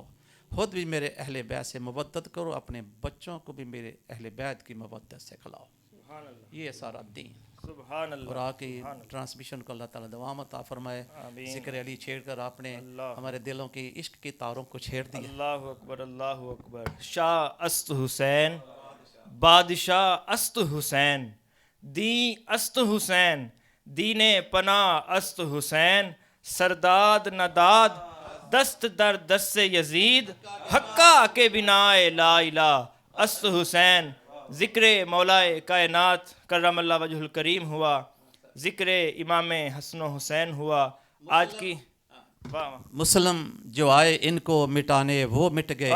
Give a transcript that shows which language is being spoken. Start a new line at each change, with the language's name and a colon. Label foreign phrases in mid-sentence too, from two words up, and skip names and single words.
Urdu: خود بھی میرے اہل بیت سے مودت کرو، اپنے بچوں کو بھی میرے اہل بیت کی مودت سے کھلاؤ. یہ سارا دین.
Arabic: سبحان اللہ.
Urdu: اور آگے ٹرانسمیشن کو اللہ تعالیٰ دوام عطا فرمائے. ذکر علی چھیڑ کر آپ نے ہمارے دلوں کی عشق کی تاروں کو چھیڑ دیا.
Arabic: اللہ اکبر، اللہ اکبر.
Persian: شاہ است حسین، بادشاہ است حسین، دی است حسین، دین پناہ است حسین، سرداد نداد دست در دست یزید، حقہ کے بنائے لا الہ است حسین.
Urdu: ذکر مولائے کائنات
Arabic: کرم اللہ وجہ الکریم
Urdu: ہوا، ذکر امام حسن و حسین ہوا. آج کی مسلم جو آئے ان کو مٹانے وہ مٹ گئے.